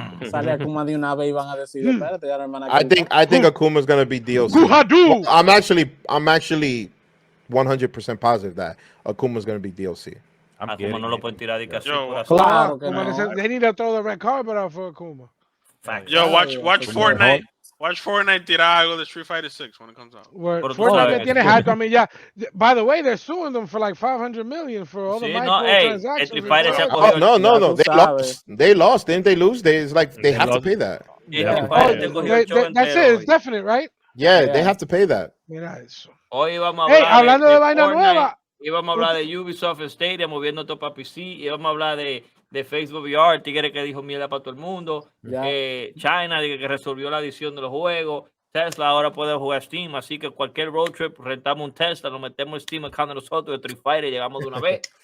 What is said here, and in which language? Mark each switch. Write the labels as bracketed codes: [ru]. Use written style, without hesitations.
[es] Sale Akuma de una vez y van a decir, espérate, ya hermana. [en] I think Akuma's gonna be DLC. I'm actually 100% positive that Akuma's going to be DLC. [es] Akuma no lo pueden tirar de casi. Claro que no. [en] They need to throw the red carpet out for Akuma. Yo, watch Fortnite. Watch Fortnite [es] tirar algo de [en] Street Fighter 6 when it comes out. [es] Fortnite tiene hype. [en] I mean, yeah. By the way, they're suing them for like 500 million for all the microtransactions. No. They lost. Didn't they lose? They have to pay that. That's it. It's definite, right? Yeah, they have to pay that. [es] Mira eso. Hoy vamos a hablar hablando de vaina nueva. Íbamos a hablar de Ubisoft Stadia moviendo todo para PC. Íbamos a hablar de Facebook VR, tigre que dijo mierda para todo el mundo. China, que resolvió la adición de los juegos. Tesla ahora puede jugar Steam. Así que cualquier road trip, rentamos un Tesla, nos metemos en Steam account de nosotros, de Street Fighter, y llegamos de una vez.